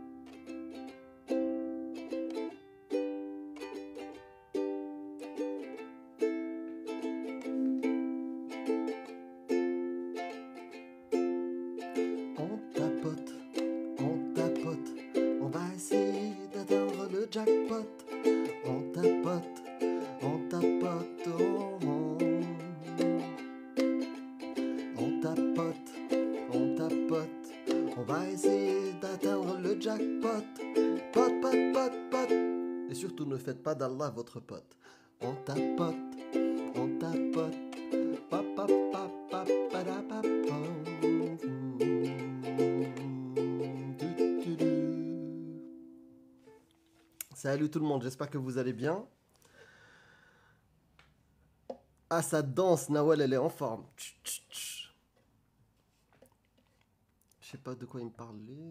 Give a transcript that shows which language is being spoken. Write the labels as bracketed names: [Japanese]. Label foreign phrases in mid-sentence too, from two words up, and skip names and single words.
[French] On tapote, on va essayer d'atteindre le jackpot. On tapote, on tapote, on tapote, on tapote, on va essayer d'atteindre le jackpot. Pot, pot, pot, pot. Et surtout ne faites pas d'Allah votre pote. On tapote, on tapote. Pa, pa, pa, pa, pa, da, pa, pa. Salut tout le monde, j'espère que vous allez bien. Ah, ça danse, Nawal, elle est en forme. Je sais pas de quoi il me parlait.